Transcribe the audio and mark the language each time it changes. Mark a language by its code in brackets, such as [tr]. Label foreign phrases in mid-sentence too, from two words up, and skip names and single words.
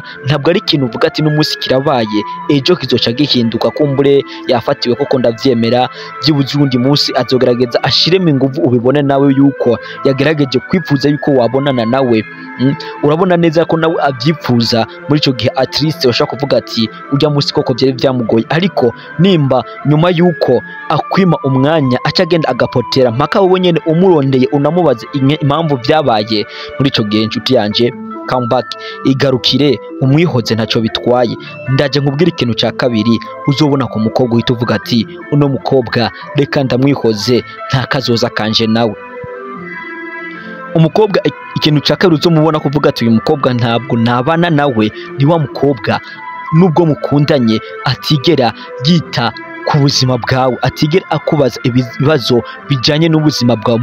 [rn] Ntabwo ari ikintu uvuga ati n'umunsi kirabaye ejo kizoca gihinduka, kumbure yafatiwe koko ndavyemera, byibuze undi munsi azogerageza ashiremo ingufu ubibone nawe yuko yagerageje kwifuza yuko wabonana nawe. Urabona neza ko nawe abyifuza. Muri ico gihe [en] at least [rn] washaka kuvuga ati ujya munsi koko byari byamugoye. Ariko nimba nyuma yuko akwima umwanya acagenda agapotera mpaka wowe nyene umurondeye unamubaze impamvu byabaye, muri ico gihe inshuti yanje [en] come back, [rn] igarukire umwihoze, ntacyo bitwaye. Ndaje nkubwira ikintu cya kabiri uzobona ku mukobwa uhita uvuga ati uno mukobwa reka ndamwihoze, nta kazoza kanje nawe. Umukobwa ikintu cya kabiri uzomubona kuvuga ati uyu mukobwa ntabwo nabana nawe, ni wa mukobwa nubwo mukundanye atigera yita ku buzima bwawe, atigera akubaza ibibazo bijanye n'ubuzima bwawe.